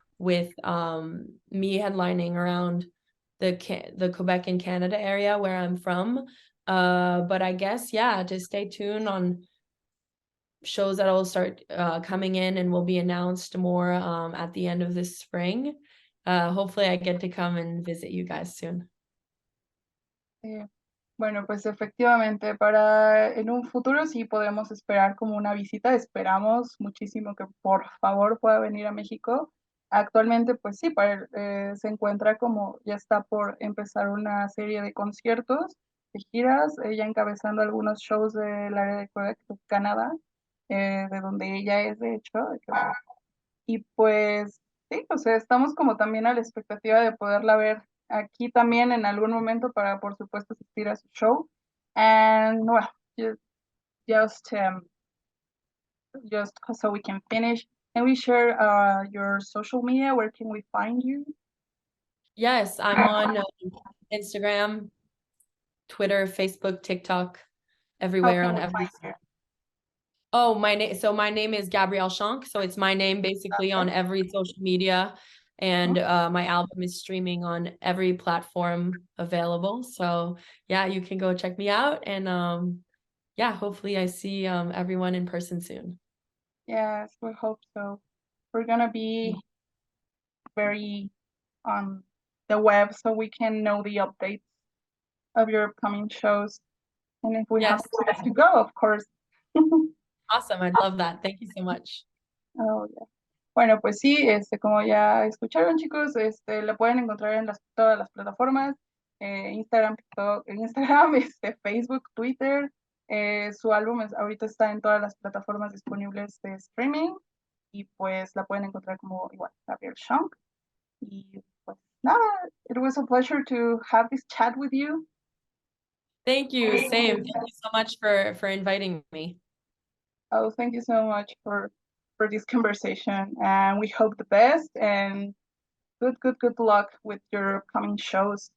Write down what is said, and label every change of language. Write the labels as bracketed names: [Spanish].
[English] with me headlining around the Quebec and Canada area where I'm from. But I guess, yeah, just stay tuned on shows that will start coming in and will be announced more at the end of this spring. Hopefully I get to come and visit you guys soon. [Spanish] Bueno, pues efectivamente, para en un futuro sí podemos esperar como una visita. Esperamos muchísimo que por favor pueda venir a México. Actualmente, pues sí, se encuentra como ya está por empezar una serie de conciertos, de giras, ella encabezando algunos shows del área de Quebec, Canadá, de donde ella es, de hecho. Y pues sí, o sea, estamos como también a la expectativa de poderla ver aquí también en algún momento para, por supuesto, asistir a su show. [English] And well, just, just so we can finish, can we share your social media? Where can we find you? Yes, I'm on Instagram, Twitter, Facebook, TikTok, everywhere on every. Oh, my name. So my name is Gabrielle SHONK. So it's my name basically on every social media, and my album is streaming on every platform available. So yeah, you can go check me out, and yeah, hopefully I see everyone in person soon. Yes, we hope so. We're gonna be very on the web so we can know the updates of your upcoming shows. And if we have to go, of course. Awesome, I'd love that. Thank you so much. Oh, yeah. [Spanish] Bueno, pues sí, como ya escucharon, chicos, la pueden encontrar en todas las plataformas, Instagram, TikTok, Instagram, Facebook, Twitter. Su álbum ahorita está en todas las plataformas disponibles de streaming y pues la pueden encontrar como igual, Gabrielle SHONK. Y pues nada, [English] it was a pleasure to have this chat with you. Thank you, same. Thank you so much for inviting me. Oh, thank you so much for this conversation, and we hope the best and good luck with your upcoming shows.